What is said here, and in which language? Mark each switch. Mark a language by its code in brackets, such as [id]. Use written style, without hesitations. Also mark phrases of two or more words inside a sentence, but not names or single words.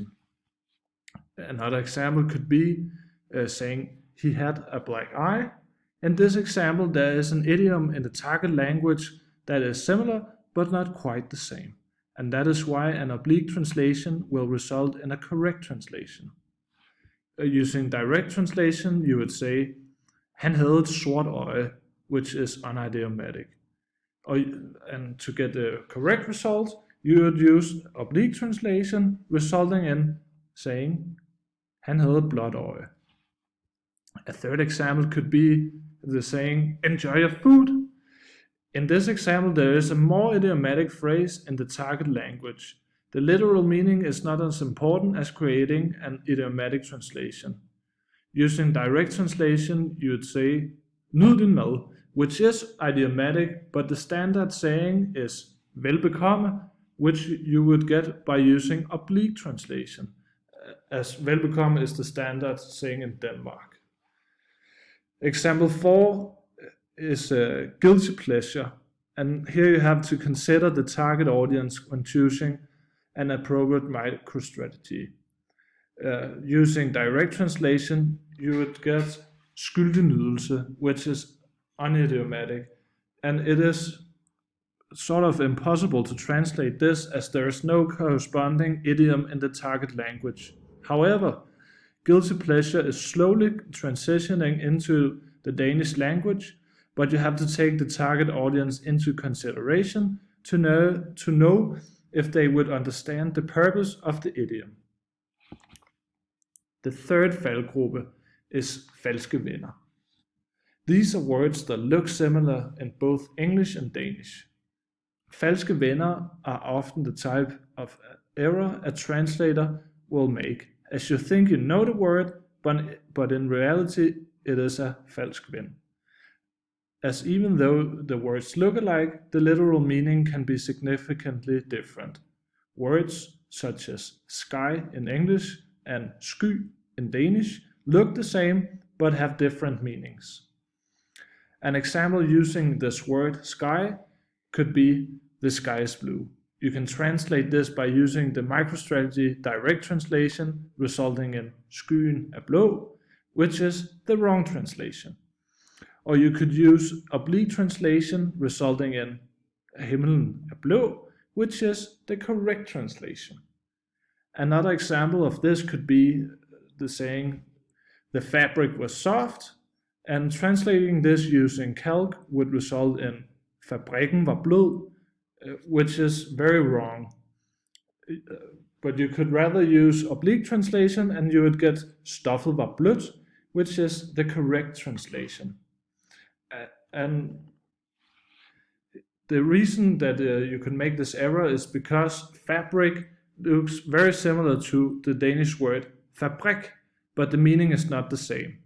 [en] Another example could be saying he had a black eye. In this example, there is an idiom in the target language that is similar but not quite the same, and that is why an oblique translation will result in a correct translation. Using direct translation, you would say, [da] han havde et sort øje, [en] which is unidiomatic. And to get the correct result, you would use oblique translation, resulting in saying, [da] han havde et blåt øje. [en] A third example could be the saying, enjoy your food. In this example, there is a more idiomatic phrase in the target language. The literal meaning is not as important as creating an idiomatic translation. Using direct translation, you would say, [da] nyd din mad, [en] which is idiomatic, but the standard saying is velbekomme, which you would get by using oblique translation, as velbekomme is the standard saying in Denmark. Example 4 is a guilty pleasure, and here you have to consider the target audience when choosing an appropriate microstrategy. Using direct translation, you would get [da] skyldig nydelse, [en] which is unidiomatic, and it is sort of impossible to translate this as there is no corresponding idiom in the target language. However, guilty pleasure is slowly transitioning into the Danish language, but you have to take the target audience into consideration to know if they would understand the purpose of the idiom. The third faldgrube is [da] falske venner. [en] These are words that look similar in both English and Danish. [da] Falske venner [en] are often the type of error a translator will make, as you think you know the word, but in reality it is a [da] falsk ven. [en] As even though the words look alike, the literal meaning can be significantly different. Words such as sky in English and sky in Danish look the same but have different meanings. An example using this word sky could be the sky is blue. You can translate this by using the microstrategy direct translation, resulting in [da] skyen er blå, [en] which is the wrong translation. Or you could use oblique translation, resulting in [da] himlen er blå, [en] which is the correct translation. Another example of this could be the saying, the fabric was soft, and translating this using calc would result in [da] fabrikken var blød, [en] which is very wrong. But you could rather use oblique translation and you would get [da] stoffet var blødt, [en] which is the correct translation. And the reason that you can make this error is because fabric looks very similar to the Danish word fabrik, but the meaning is not the same.